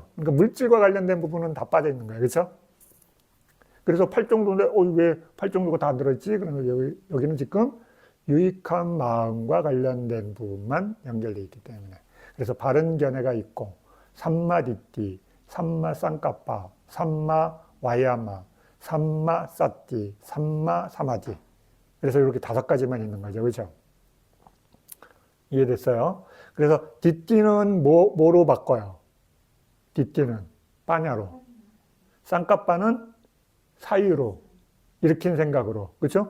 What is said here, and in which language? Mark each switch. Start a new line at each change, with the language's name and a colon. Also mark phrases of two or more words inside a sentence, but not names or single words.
Korean: 그러니까 물질과 관련된 부분은 다 빠져 있는 거예요. 그렇죠? 그래서 팔정도인데 왜 팔정도가 다 들어있지? 그러면 여기는 지금 유익한 마음과 관련된 부분만 연결되어 있기 때문에. 그래서 바른 견해가 있고 삼마디띠,
Pali: sammā saṅkappa, sammā vāyāma, sammā sati, sammā samādhi.
Korean: 그래서 이렇게 5가지만 있는 거죠. 그렇죠? 이해됐어요? 그래서 뒷띠는 뭐로 바꿔요? 뒷띠는 빠냐로. 쌍까빠는 사유로, 일으킨 생각으로. 그렇죠?